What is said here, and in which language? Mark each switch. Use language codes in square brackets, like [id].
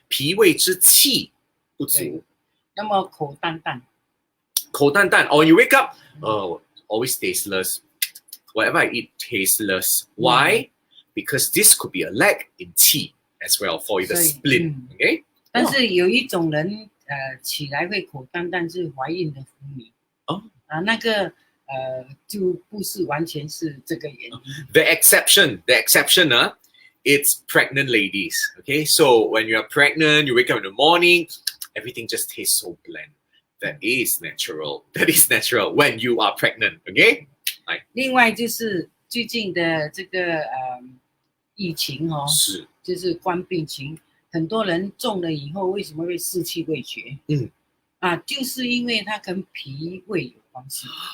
[zh] 脾胃之气不足。那么口淡淡。 [en] Or you wake up, always tasteless. Whatever I eat, tasteless. Why? Because this could be a lack in qi as well for the spleen. Okay? [zh] 但是有一种人起来会口淡淡，是怀孕的妇女。那个就不是完全是这个原因。 [en] The exception, it's pregnant ladies. Okay, so when you are pregnant, you wake up in the morning, everything just tastes so bland. That is natural. When you are pregnant. Okay? [zh] 另外就是最近的这个疫情就是冠病情，很多人中了以后为什么会失去味觉？啊，就是因为它跟脾胃有关系。